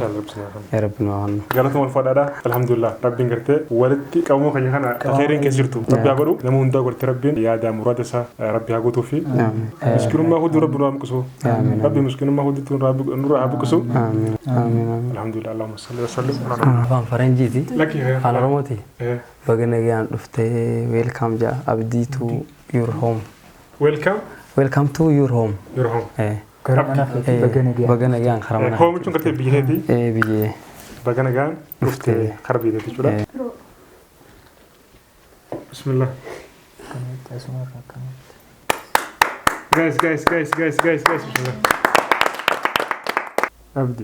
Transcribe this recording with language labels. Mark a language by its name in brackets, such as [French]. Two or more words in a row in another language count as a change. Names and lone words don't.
[Oromo] Rabbi nu haa. Galata wal fadhaadha. Alhamdulillah rabbiin gartee walitti qabamoo keenya kana khayriin keessa jirtu. Rabbi haa godhu nama hundaa godhate rabbiin yaada muraada isaa rabbi haa guutuu fi miskinummaa hudduu rabbi nu haa buqisu. Rabbi miskinummaa hudduu nu haa buqisu. Amiin. [Arabic] الحمد لله اللهم صل وسلم. [Oromo] Afaan Faranjiiti. Lakki afaan Oromooti. Baga nagaan dhuftee welcome ja abdii [English] to your home. Welcome. Welcome to your home. Your home. [Oromo] Baga nagaan karaa mana. Home jechuun gartee biyyeeti. Biyyee. Baga nagaan dhuftee karaa biyyeeti jechuudha. [Arabic] Bismillah. Guys. Bismillah. Abdi.